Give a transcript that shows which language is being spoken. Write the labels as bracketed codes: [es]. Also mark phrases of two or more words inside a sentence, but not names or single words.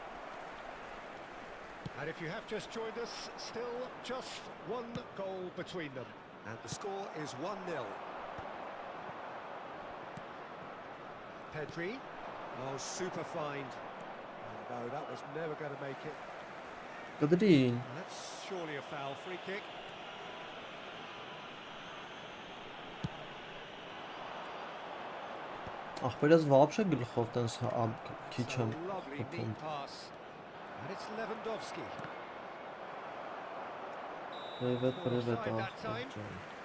[en] And if you have just joined us, still just one goal between them. And the score is 1-0. Pedri. Oh, super find. And no, that was never going to make it. Kadrin. That's surely a foul. Free kick. [hy] Ախպերս вообще գլխով տենց քիչ [en] So [hy] եմ [en] lovely [hy] խփում։ [en] neat pass. And it's Lewandowski. [ru] Привет, [en] Offside that time. [hy] ախպեր։